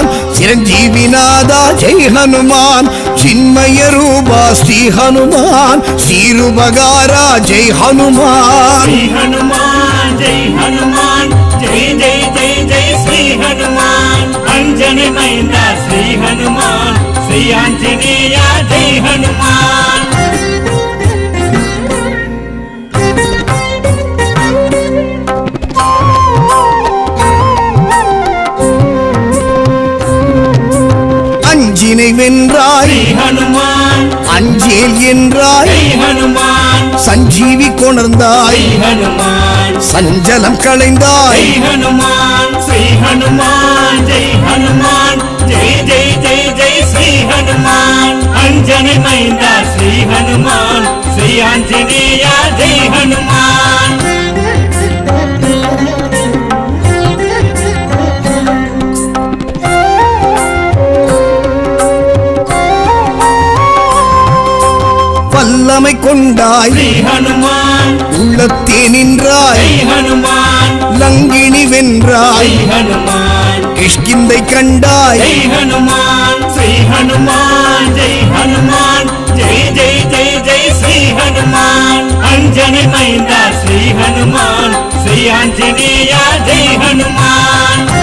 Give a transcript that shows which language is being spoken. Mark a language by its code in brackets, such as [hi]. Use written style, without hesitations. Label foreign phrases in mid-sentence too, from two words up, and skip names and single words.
[te] చిరంజీవినాథ జై హనుమాన్ చిన్మయ రూప శ్రీ హనుమాన్ క్షీరుబగారా జై హనుమాన్ [hi] श्री हनुमान जय हनुमान जय जय जय जय श्री हनुमान अंजनी मैंदा श्री हनुमान श्री आंजनेय जय हनुमान [ta] அஞ்சினை வென்றாய் [hi] श्री हनुमान [ta] அஞ்சேல் என்றாய் [hi] जय हनुमान [ta] சஞ்சீவி கொணர்ந்தாய் [hi] जय हनुमान [ta] சஞ்சலம் களைந்தாய் [hi] जय हनुमान श्री हनुमान जय हनुमान जय जय जय जय श्री हनुमान अंजनी मैंदा श्री हनुमान श्री आंजनेय जय हनुमान [ta] வல்லமை கொண்டாய் [hi] श्री हनुमान [ta] உள்ளத்தே நின்றாய் [hi] जय हनुमान [ta] லங்கினி வென்றாய் [hi] जय हनुमान [ta] கிஷ்கிந்தை கண்டாய் [hi] जय हनुमान श्री हनुमान जय हनुमान जय जय जय जय श्री हनुमान अंजनी मैंदा श्री हनुमान श्री आंजनेय जय हनुमान